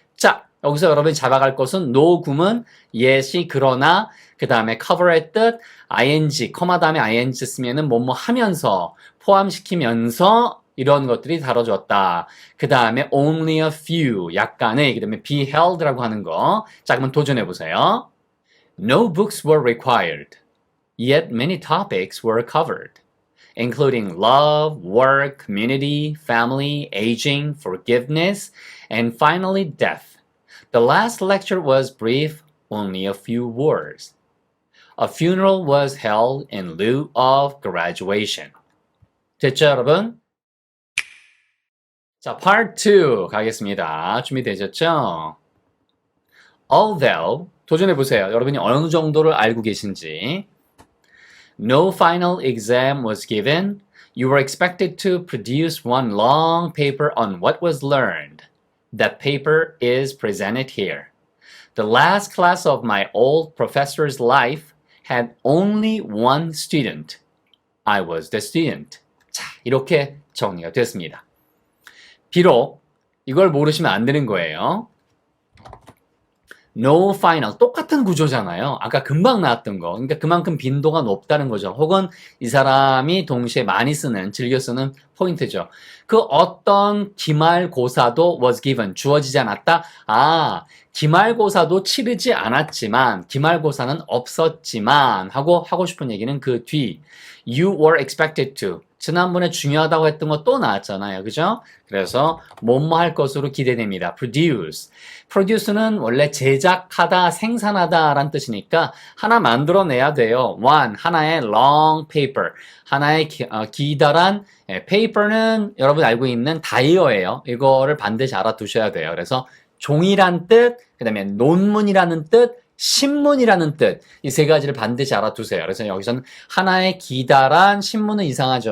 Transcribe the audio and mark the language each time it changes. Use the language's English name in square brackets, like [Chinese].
[Korean] 자, 여기서 여러분이 잡아갈 것은 녹음은 예시 그러나 그 다음에 cover의 뜻 ing, 커마 다음에 ing 쓰면은 뭐뭐 하면서 포함시키면서 이런 것들이 다뤄졌다. 그 다음에 [English] only a few [Korean] 약간의 그 다음에 [English] be held [Korean] 라고 하는 거. 자, 그러면 도전해 보세요. [English] No books were required. Yet many topics were covered, including love, work, community, family, aging, forgiveness, and finally death. The last lecture was brief, only a few words. A funeral was held in lieu of graduation. [Korean] 됐죠, 여러분? 자, part 2 가겠습니다. 준비되셨죠? Although, 도전해보세요. 여러분이 어느 정도를 알고 계신지. [English] No final exam was given. You were expected to produce one long paper on what was learned. That paper is presented here. The last class of my old professor's life had only one student. I was the student. [Korean] 자, 이렇게 정리가 됐습니다. 비록 이걸 모르시면 안 되는 거예요. [English] No final. [Korean] 똑같은 구조잖아요. 아까 금방 나왔던 거. 그러니까 그만큼 빈도가 높다는 거죠. 혹은 이 사람이 동시에 많이 쓰는, 즐겨 쓰는 포인트죠. 그 어떤 기말고사도 [English] was given. [Korean] 주어지지 않았다? 아, 기말고사도 치르지 않았지만, 기말고사는 없었지만, 하고 싶은 얘기는 그 뒤. [English] You were expected to. [Korean] 지난번에 중요하다고 했던 거 또 나왔잖아요. 그죠? 그래서 뭐뭐 할 것으로 기대됩니다. [English] produce. [Korean] produce는 원래 제작하다, 생산하다 라는 뜻이니까 하나 만들어내야 돼요. [English] one, [Korean] 하나의 [English] long paper. [Korean] 하나의 기다란 paper는 여러분 알고 있는 다이어예요. 이거를 반드시 알아두셔야 돼요. 그래서 종이란 뜻, 그 다음에 논문이라는 뜻, 신문이라는 뜻, 이 세 가지를 반드시 알아두세요. 그래서 여기서는 하나의 기다란 신문은 이상하죠.